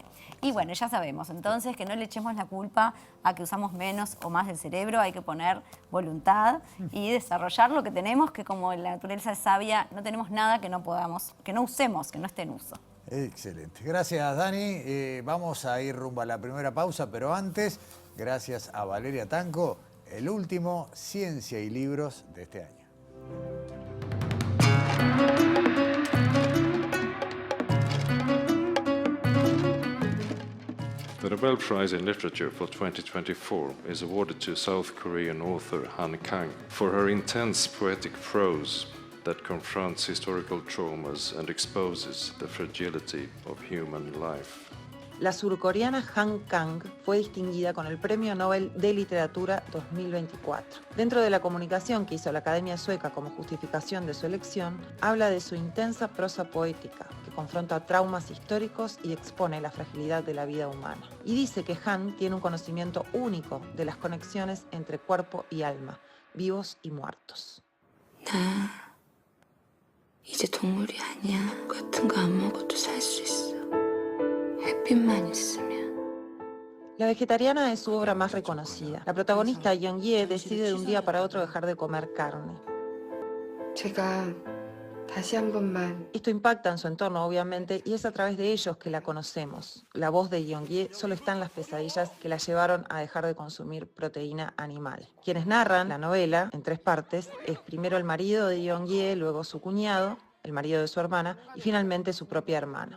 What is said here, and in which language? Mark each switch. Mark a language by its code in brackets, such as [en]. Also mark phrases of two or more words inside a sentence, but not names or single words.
[es] Y bueno, ya sabemos, entonces, que no le echemos la culpa a que usamos menos o más del cerebro, hay que poner voluntad y desarrollar lo que tenemos, que como la naturaleza es sabia, no tenemos nada que no podamos, que no usemos, que no esté en uso. Excelente. Gracias, Dani. Vamos a ir rumbo a la primera pausa, pero antes, gracias a Valeria Tanco, el último Ciencia y Libros de este año. [en] The Nobel Prize in Literature for 2024 is awarded to South Korean author Han Kang for her intense poetic prose that confronts historical traumas and exposes the fragility of human life. [es] La surcoreana Han Kang fue distinguida con el Premio Nobel de Literatura 2024. Dentro de la comunicación que hizo la Academia Sueca como justificación de su elección, habla de su intensa prosa poética, que confronta traumas históricos y expone la fragilidad de la vida humana. Y dice que Han tiene un conocimiento único de las conexiones entre cuerpo y alma, vivos y muertos. [ko] 이제 동물이 아니야. 같은 거 안 먹어도 살 수 있어. 햇빛만 있으면. [es] La vegetariana es su obra más reconocida. La protagonista, Yeon-hye, decide de un día para otro dejar de comer carne. [ko] 제가 다시 한 번만. [es] Esto impacta en su entorno, obviamente, y es a través de ellos que la conocemos. La voz de Yeon-hye solo está en las pesadillas que la llevaron a dejar de consumir proteína animal. Quienes narran la novela, en 3 partes, es primero el marido de Yeon-hye, luego su cuñado, el marido de su hermana, y finalmente su propia hermana.